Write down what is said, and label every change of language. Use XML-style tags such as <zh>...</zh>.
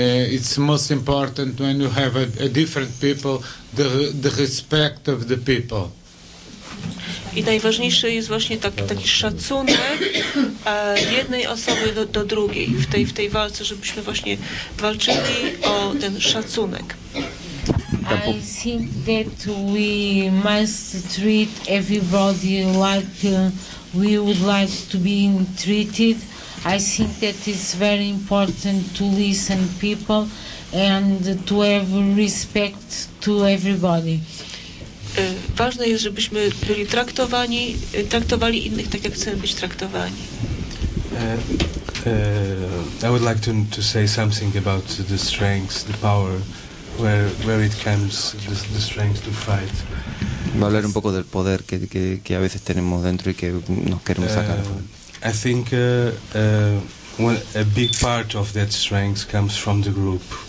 <en>It's most important when you have a different people, the respect of the people.</en> <pl>I najważniejszy jest właśnie taki szacunek jednej osoby do drugiej w tej walce, żebyśmy właśnie walczyli o ten szacunek.</pl> <en>I think that we must treat everybody like we would like to be treated. I think that it's very important to listen to people and to have respect to everybody.</en> <pl>Ważne jest, żebyśmy byli traktowali innych tak, jak chcemy być traktowani.</pl> <en>I would like to say something about the strength, the power, where it comes, the strength to fight.</en> <es>Va a hablar un poco del poder que a veces tenemos dentro y que nos queremos sacar.</es> <en>I think a big part of that strength comes from the group.</en>